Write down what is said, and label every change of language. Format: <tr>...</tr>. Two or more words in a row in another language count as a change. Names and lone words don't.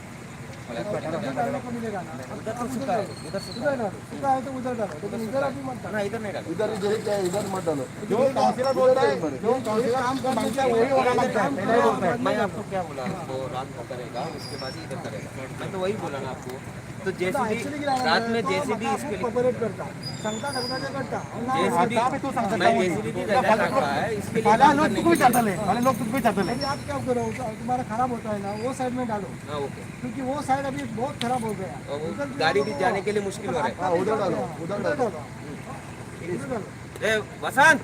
<hi>उधर तो सूखा है, उधर सूखा है तो उधर डालो, लेकिन इधर अभी मत डालो। ना इधर नहीं डालेगा इधर मत डालो। जो काउंसिलर बोलता है, जो काउंसिलर काम मांगता है वही होना मांगता है, पहले ही बोलता है। मैं आपको क्या बोला, वो रात को करेगा उसके बाद ही इधर करेगा, मैं तो वही बोला ना आपको। तो जेसीबी रात में जेसीबी इसके लिए</hi> <kok>ऑपरेट करता सांगता सगळ्याचे करता जेसीबी तू सांगता</kok> <hi>मैं जेसीबी की जगह रखा है इसके लिए वाला काम लोग करने कुछ के लिए। चाहते हैं, वाले लोग कुछ चाहते हैं। आप क्या करो, तुम्हारा खराब होता है ना, वो साइड में डालो, हाँ ओके, क्योंकि वो साइड अभी बहुत खराब हो गया। और वो गाड़ी भी जाने के लिए मुश्किल हो रहा उधर डालो, उधर डालो। है। ए वसंत,</hi>